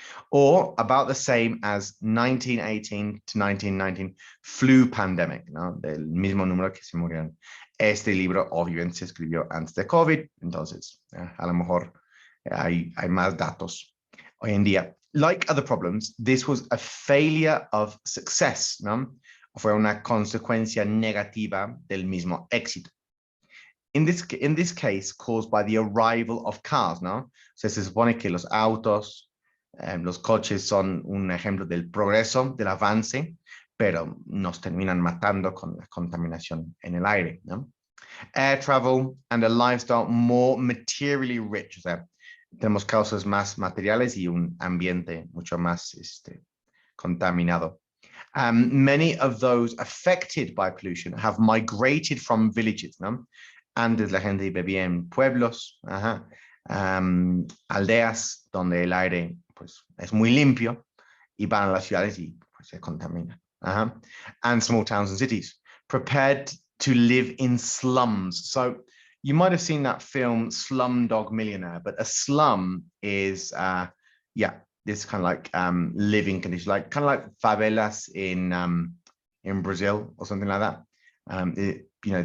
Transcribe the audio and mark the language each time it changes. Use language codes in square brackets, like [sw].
[en] Or about the same as 1918 to 1919 flu pandemic, ¿no? [es] Del mismo número que se murieron. Este libro obviamente se escribió antes de COVID, entonces a lo mejor hay más datos hoy en día. [en] Like other problems, this was a failure of success, ¿no? [es] Fue una consecuencia negativa del mismo éxito. [en] In this case, caused by the arrival of cars, [es] ¿no? O sea, se supone que los autos, los coches son un ejemplo del progreso, del avance, pero nos terminan matando con la contaminación en el aire, ¿no? [en] Air travel and a lifestyle more materially rich, [es] o sea, tenemos causas más materiales y un ambiente mucho más contaminado. [en] Many of those affected by pollution have migrated from villages, ¿no? [es] Antes la gente vivía en pueblos, aldeas donde el aire pues, es muy limpio y van a las ciudades y pues, se contamina. [en] And small towns and cities, prepared to live in slums. So you might have seen that film Slumdog Millionaire, but a slum is, this kind of like living conditions, like kind of like favelas in Brazil or something like that.